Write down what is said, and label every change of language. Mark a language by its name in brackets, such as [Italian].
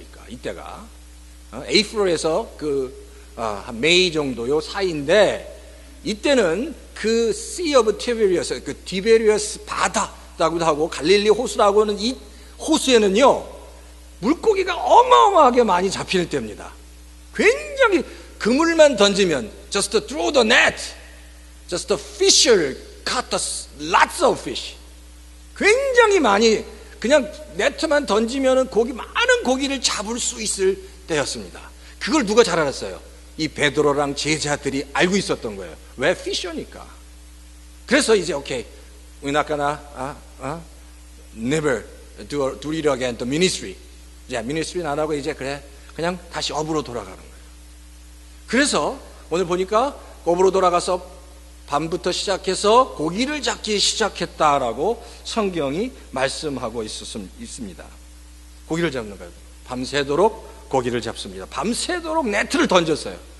[Korean] 그러니까 이때가 April에서 한 메이 정도요 사이인데, 이때는 그 Sea of Tiberias, 그 티베리어스 바다라고도 하고 갈릴리 호수라고 하는 이 호수에는요 물고기가 어마어마하게 많이 잡히는 때입니다. 굉장히 그물만 던지면 [English] just throw the net, just the fisher caught lots of fish. [Korean] 굉장히 많이 그냥 네트만 던지면 많은 고기를 잡을 수 있을 때였습니다. 그걸 누가 잘 알았어요? 이 베드로랑 제자들이 알고 있었던 거예요. 왜? 피셔니까. 그래서 이제 오케이, [English] we're not gonna never do it again, the ministry. [Korean] 이제 ministry는 안 하고 이제 그냥 다시 업으로 돌아가는 거예요. 그래서 오늘 보니까 업으로 돌아가서 밤부터 시작해서 고기를 잡기 시작했다라고 성경이 말씀하고 있습니다. 고기를 잡는 거예요. 밤새도록 고기를 잡습니다. 밤새도록 네트를 던졌어요.